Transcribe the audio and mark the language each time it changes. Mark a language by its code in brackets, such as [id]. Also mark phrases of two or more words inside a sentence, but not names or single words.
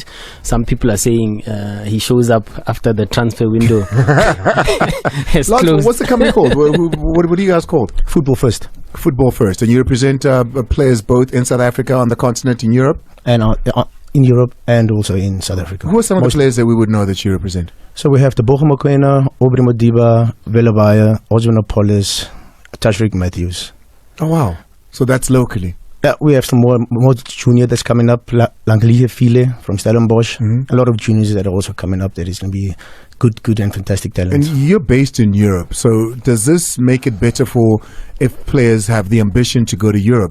[en] Some people are saying he shows up after the transfer window has closed. What's the company called? What do you guys called? Football First. Football First. And you represent players both in South Africa, on the continent, in Europe? And in Europe and also in South Africa. Who are some of the players that we would know that you represent? So we have the Bochum Mokoena, Aubrey Modiba, Velebayi, Oswin And Velebayi, Tashrik Matthews. Oh, wow. So that's locally. Yeah, we have some more junior that's coming up, Langelihe File from Stellenbosch. A lot of juniors that are also coming up that is going to be good and fantastic talent. And you're based in Europe, so does this make it better for if players have the ambition to go to Europe?